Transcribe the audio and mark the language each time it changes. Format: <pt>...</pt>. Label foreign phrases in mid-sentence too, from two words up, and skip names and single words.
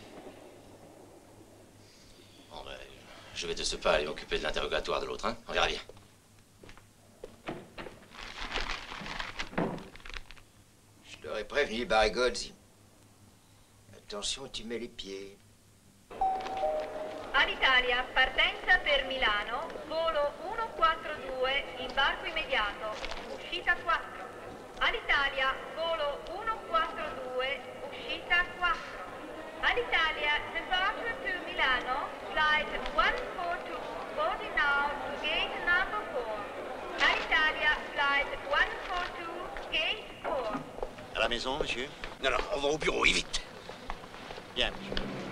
<fr>Bon, ben, je vais de ce pas aller m'occuper de l'interrogatoire de l'autre, hein? On verra bien. Je t'aurais prévenu, Barigozzi. Attention, tu mets les pieds.</fr> <it>Alitalia, partenza per Milano, volo 142, imbarco immediato, uscita 4. Alitalia, volo 142, uscita 4. Alitalia,</it> <en>departure to Milano, flight 142, boarding now to gate number 4. Alitalia, flight 142, gate 4.</en> <fr>À la maison, monsieur? Non, on va au bureau, et vite. Bien, monsieur.</fr>